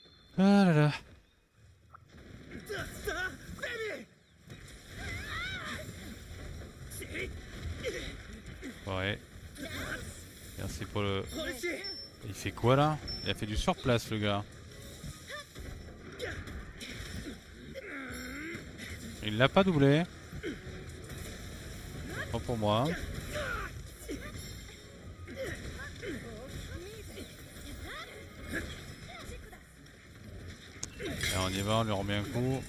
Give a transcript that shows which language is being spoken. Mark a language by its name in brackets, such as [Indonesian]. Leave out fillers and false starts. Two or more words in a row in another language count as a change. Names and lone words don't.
[French] Ah là là. ザ・ザ・ベビー Ouais. Merci pour le... これし Il fait quoi là? Il a fait du surplace le gars. Il l'a pas doublé. Pas pour moi. Et on y va, on lui remet un coup.